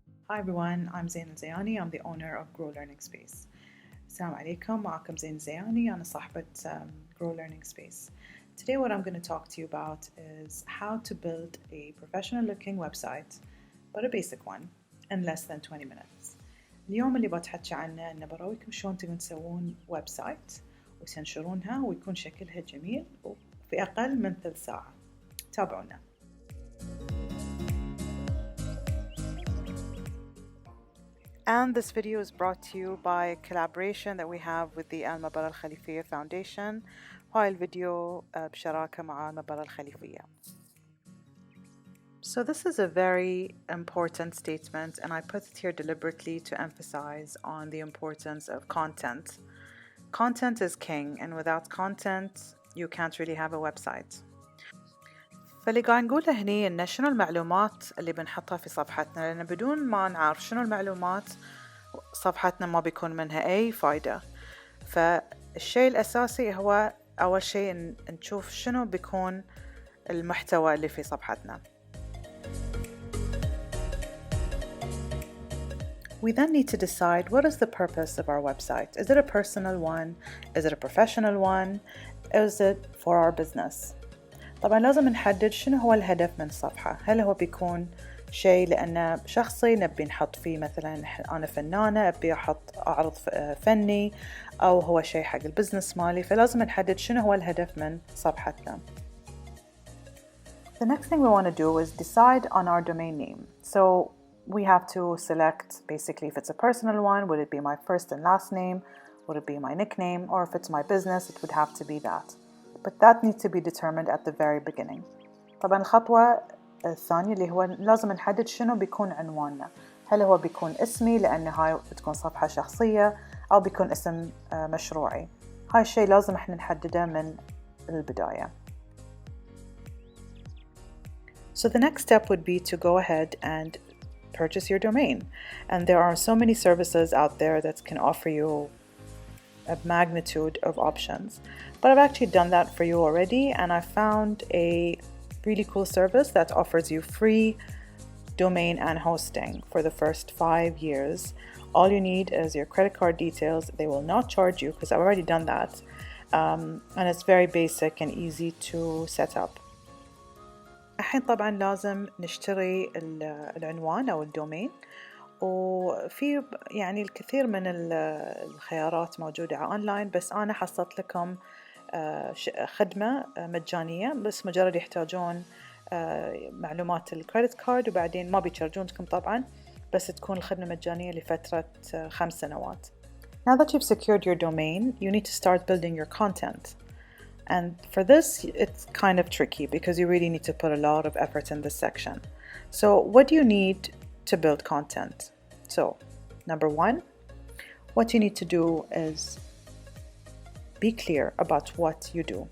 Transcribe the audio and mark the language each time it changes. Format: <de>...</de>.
<en>Hi everyone, I'm الزياني. I'm the owner of Grow Learning Space.</en> <ar>السلام عليكم, معكم الزياني. أنا صاحبة</ar> <en>Grow Learning Space. Today what I'm going to talk to you about is how to build a professional looking website, but a basic one, in less than 20 minutes.</en> <ar>اليوم اللي بتحكي عنه إنه برويكم شلون تقدرون تسوون ويب سايت وتنشرونها ويكون شكلها جميل وفي أقل من 3 ساعة. تابعونا.</ar> <en>And this video is brought to you by a collaboration that we have with the المباراة الخليفية Foundation.</en> <ar>وهاي الفيديو بشراكة مع المباراة الخليفية.</ar> <en>So this is a very important statement, and I put it here deliberately to emphasize on the importance of content. Content is king, and without content you can't really have a website.</en> <ar>فاللي قاعد نقوله هني إن شنو المعلومات اللي بنحطها في صفحتنا، لأن بدون ما نعرف شنو المعلومات صفحتنا ما بيكون منها أي فايدة. فالشيء الأساسي هو أول شيء نشوف شنو بيكون المحتوى اللي في صفحتنا.</ar> <en>We then need to decide what is the purpose of our website. Is it a personal one? Is it a professional one? Is it for our business?</en> <ar>طبعا لازم نحدد شنو هو الهدف من الصفحة. هل هو بيكون شيء لأنه شخصي نبي نحط فيه مثلا أنا فنانة أبي أحط أعرض فني، أو هو شيء حق البزنس مالي، فلازم نحدد شنو هو الهدف من صفحتنا.</ar> <en>The next thing we want to do is decide on our domain name. So we have to select basically if it's a personal one, would it be my first and last name? Would it be my nickname? Or if it's my business, it would have to be that. But that needs to be determined at the very beginning.</en> <ar>طبعا الخطوة الثانية اللي هو لازم نحدد شنو بيكون عنواننا. هل هو بيكون اسمي لأن هاي بتكون صفحة شخصية، أو بيكون اسم مشروعي. هاي الشيء لازم احنا نحدده من البداية.</ar> <en>So the next step would be to go ahead and purchase your domain. And there are so many services out there that can offer you a magnitude of options. But I've actually done that for you already, and I found a really cool service that offers you free domain and hosting for the first 5 years. All you need is your credit card details. They will not charge you because I've already done that. And it's very basic and easy to set up.</en> <ar>الحين طبعا لازم نشتري العنوان أو الدومين، وفي يعني الكثير من الخيارات موجودة على أونلاين، بس أنا حصلت لكم خدمة مجانية، بس مجرد يحتاجون معلومات الكريدت كارد وبعدين ما بيشارجونكم طبعا، بس تكون الخدمة مجانية لفترة 5 سنوات.</ar> <en>Now that you've secured your domain, you need to start building your content. And for this, it's kind of tricky because you really need to put a lot of effort in this section. So what do you need to build content? So, number 1, what you need to do is be clear about what you do.</en>